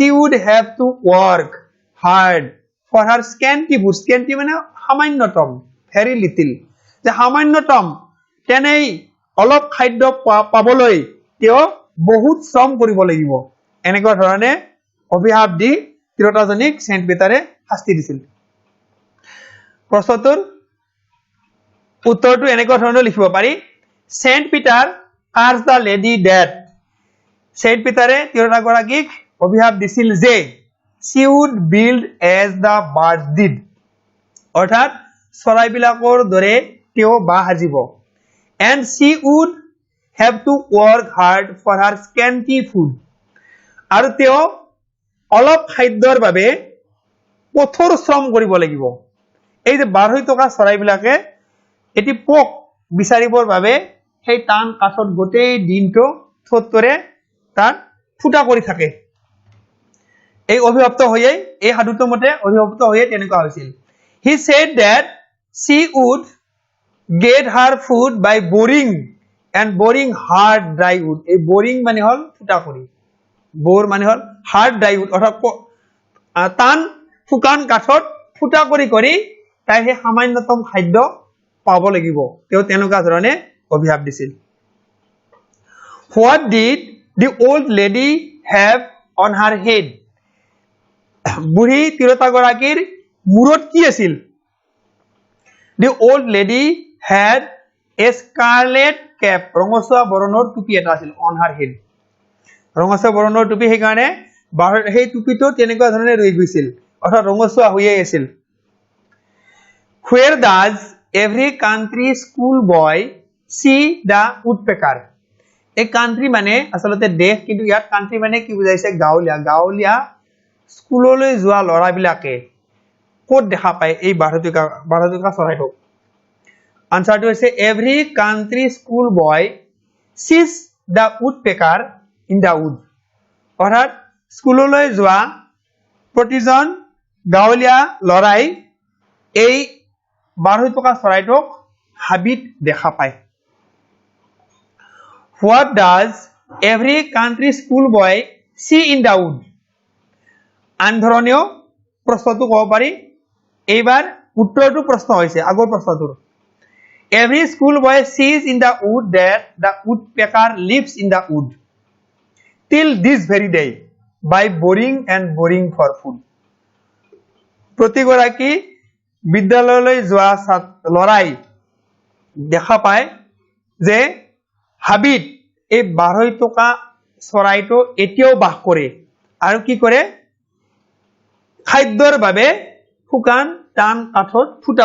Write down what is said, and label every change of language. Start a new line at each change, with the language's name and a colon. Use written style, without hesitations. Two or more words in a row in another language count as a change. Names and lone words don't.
English: would have to work hard for her scanty food scanty
Assamese: মানে সামান্যতম
English: very little
Assamese: যে সামান্যতম তেনেই অলপ খাদ্য পাবলৈ তেওঁ বহুত শ্ৰম কৰিব লাগিব এনেকুৱা ধৰণে অভিশাপ দি তিৰোতাজনীক সেন্ট পিটাৰে শাস্তি দিছিল প্ৰশ্নটোৰ উত্তৰটো এনেকুৱা ধৰণে লিখিব পাৰি সেন্ট পিটাৰ
English: cursed the lady that
Assamese: সেন্ট পিটাৰে তিৰোতাগৰাকীক অভিশাপ দিছিল যে
English: she would build as the birds did
Assamese: অৰ্থাৎ চৰাইবিলাকৰ দৰে তেওঁ বাহ সাজিব
English: and she would have to work hard for her scanty food
Assamese: আৰু তেওঁ অলপ খাদ্যৰ বাবে কঠোৰ শ্ৰম কৰিব লাগিব এই যে বাঢ়ৈ থকা চৰাইবিলাকে এটি পোক বিচাৰিবৰ বাবে সেই টান কাঠত গোটেই দিনটো থোত্তৰে তাত ফুটা কৰি থাকে এই অভিশপ্ত হৈয়ে এই সাধুটো মতে অভিশপ্ত হৈয়ে তেনেকুৱা হৈছিল
English: he said that she would get her food by boring hard dry wood
Assamese: এই boring মানে হল ফুটা কৰি bore মানে হল
English: hard dry wood
Assamese: অর্থাৎ টান শুকান কাঠত ফুটা কৰি কৰি তাই সেই সামান্যতম খাদ্য পাব লাগিব তেওঁ তেনেকুৱা ধৰণে অভিশাপ দিছিল
English: what did the old lady have on her head
Assamese: বুঢ়ী তিৰোতাগৰাকীৰ মূৰত কি আছিল
English: the old lady had a scarlet cap
Assamese: ৰঙচুৱা বৰণৰ টুপি এটা আছিল
English: on her head
Assamese: ৰঙচুৱা বৰণৰ টুপি সেই কাৰণে সেই টুপিটো তেনেকুৱা ধৰণে ৰৈ গৈছিল অৰ্থাৎ ৰঙচুৱা হৈয়ে আছিল
English: where does every country school boy see the woodpecker a country
Assamese: মানে আসলতে দেশ কিন্তু ইয়াত country মানে কি বুজাইছে গাঁৱলীয়া স্কুললৈ যোৱা লৰাবিলাকে ক'ত দেখা পায় এই বাঢ়ৈটোকা চৰাইটোক আনসাৰটো হৈছে
English: every country school boy sees the woodpecker in the wood
Assamese: অৰ্থাৎ স্কুললৈ যোৱা প্ৰতিজন গাঁৱলীয়া লৰাই এই বাঢ়ৈটোকা চৰাইটোক হাবিত দেখা পায়
English: what does every country school boy see in the wood
Assamese: আনধৰণীয় প্ৰশ্নটো ক'ব পাৰি এইবাৰ উত্তৰটো প্ৰশ্ন হৈছে আগৰ প্ৰশ্নটোৰ
English: every school boy sees in the wood that the woodpecker lives in the wood till this very day by boring for food
Assamese: প্ৰতিগৰাকী বিদ্যালয়লৈ যোৱা লৰাই দেখা পায় যে হাবিত এই বাঢ়ৈটোকা চৰাইটো এতিয়াও বাস কৰে আৰু কি কৰে খাদ্যৰ বাবে শুকান টান কাঠত ফুটা